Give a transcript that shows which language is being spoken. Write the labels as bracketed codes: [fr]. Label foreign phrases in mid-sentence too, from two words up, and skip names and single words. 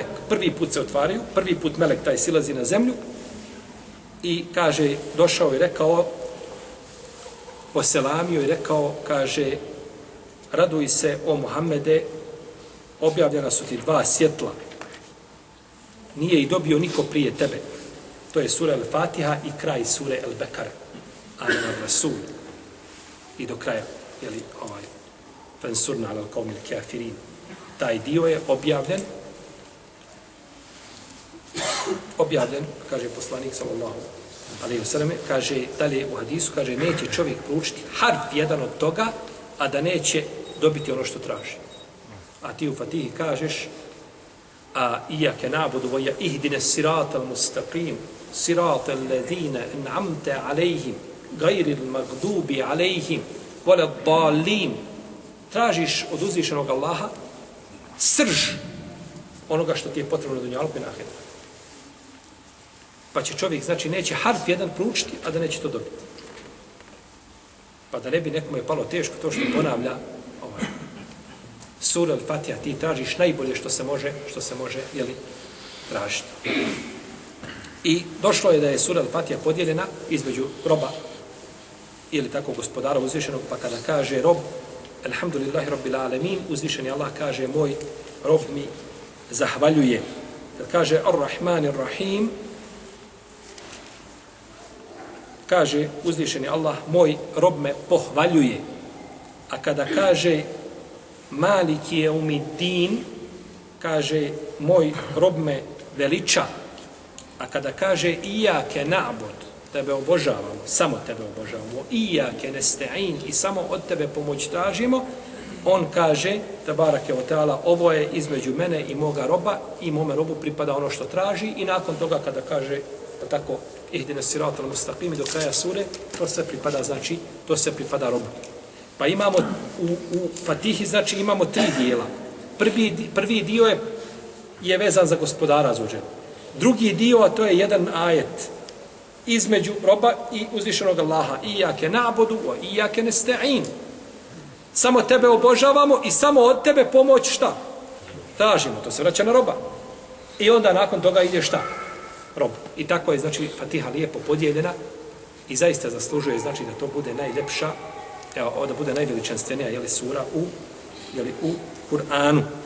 [bs] Prvi put se otvaraju, prvi put melek taj silazi na zemlju i, kaže, došao i rekao, poselamio i rekao, kaže, raduj se, o Muhammede, objavljena su ti 2 svjetla. Nije ih dobio niko prije tebe. To je sura Al-Fatiha i kraj sure Al-Bekara. [ar] آمن الرسول. [bs] I do kraja, jeli, [ar] فانصرنا على القوم الكافرين. [bs] Taj dio je objavljen, kaže poslanik [ar] صلى الله عليه وسلم, [bs] kaže dalje u hadisu, kaže, neće čovjek proučiti harf jedan od toga, a da neće dobiti ono što traži. A ti u Fatihi kažeš, [ar] إياك نعبد واهدنا الصراط المستقيم صراط الذين أنعمت عليهم غير المغضوب عليهم ولا الضالين. [bs] Tražiš od uzvišenog Allaha srž onoga što ti je potrebno na dunjalku i na ahiretu. Pa će čovjek, znači, neće harf jedan proučiti, a da neće to dobiti. Pa da ne bi nekome palo teško to što ponavlja sura Al-Fatiha, ti tražiš najbolje što se može, jeli, tražiti. I došlo je da je sura Al-Fatiha podijeljena između roba ili tako gospodara uzvišenog, pa kada kaže rob, [ar] الحمد لله رب العالمين, [bs] uzvišeni Allah kaže, moj rob mi zahvaljuje. Kad kaže [ar] الرحمن الرحيم, [bs] kaže uzvišeni Allah, moj rob me pohvaljuje. A kada kaže [ar] مالك يوم الدين, [bs] kaže, moj rob me veliča. A kada kaže [ar] إياك نعبد, [bs] tebe obožavamo, samo tebe obožavamo, [ar] إياك نستعين, [bs] i samo od tebe pomoć tražimo, on kaže, [ar] تبارك وتعالى, [bs] ovo je između mene i moga roba, i mome robu pripada ono što traži, i nakon toga kada kaže, pa tako, [ar] اهدنا الصراط المستقيم, [bs] do kraja sure, to sve pripada, znači, to sve pripada robu. Pa imamo u Fatihi, znači, imamo 3 dijela. Prvi dio je vezan za gospodara azuđela. Drugi dio, a to je jedan ajet između roba i uzvišenog Allaha. [ar] إياك نعبد وإياك نستعين. [bs] Samo tebe obožavamo i samo od tebe pomoć šta? Tražimo, to se vraća na roba. I onda nakon toga ide šta? Rob. I tako je, znači, Fatiha lijepo podijeljena i zaista zaslužuje, znači, da to bude najljepša, da bude najveličanstvenija, jeli, sura u Kur'anu.